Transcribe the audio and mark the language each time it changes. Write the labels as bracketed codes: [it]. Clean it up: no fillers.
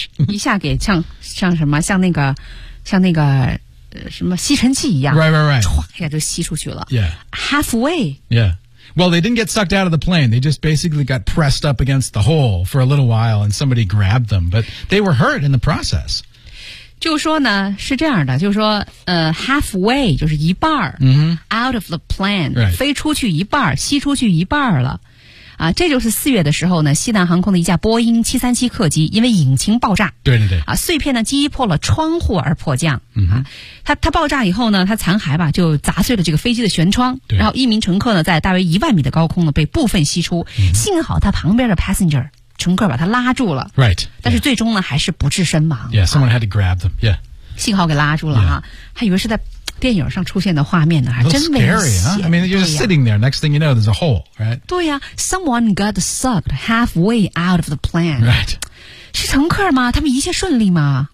[zh] 一下给像什么像那个、什么吸尘器一样 [en] Right right right [zh] 唰一下就吸出去了 [en] Yeah Halfway YeahWell, they didn't get sucked out of the plane. They just basically got pressed up against the hole for a little while and somebody grabbed them. But they were hurt in the process. [zh] 就说呢是这样的就是说halfway, 就是一半、 [en] mm-hmm. out of the plane,、 right. [zh] 飞出去一半吸出去一半了。啊这就是四月的时候呢西南航空的一架波音737客机因为引擎爆炸。对对对。啊碎片呢击破了窗户而迫降。嗯、它爆炸以后呢它残骸吧就砸碎了这个飞机的舷窗对然后一名乘客呢在大约10000米的高空呢被部分吸出、嗯、幸好他旁边的 passenger 乘客把他拉住了 [en] Right [zh] 但是最终呢、 [en] yeah. [zh] 还是不治身亡 [en] Yeah someone had to grab them Yeah [zh] 幸好给拉住了、 [en] yeah. [zh] 啊，还以为是在电影上出现的画面呢还真危险 [en] scary, huh? I mean you're just sitting there next thing you know there's a hole Right [zh] 对呀、 [en] 啊、Someone got sucked halfway out of the plane Right [zh] 是乘客吗他们一切顺利吗